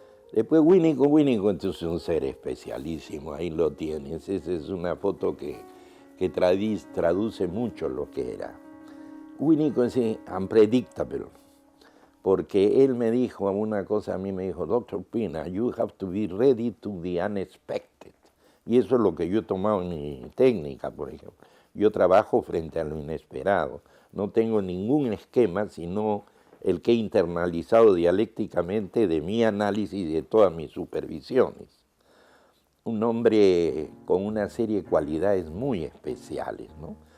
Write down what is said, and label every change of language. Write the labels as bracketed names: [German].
[Spanish] Después Winnicott entonces es un ser especialísimo, ahí lo tienes. Esa es una foto que traduce mucho lo que era. Winnicott es unpredictable, porque él me dijo una cosa, a mí me dijo, Dr. [English] Pina, you have to be ready to the unexpected. [Spanish] Y eso es lo que yo he tomado en mi técnica, por ejemplo. Yo trabajo frente a lo inesperado. No tengo ningún esquema, sino el que he internalizado dialécticamente de mi análisis y de todas mis supervisiones. Un hombre con una serie de cualidades muy especiales, ¿no?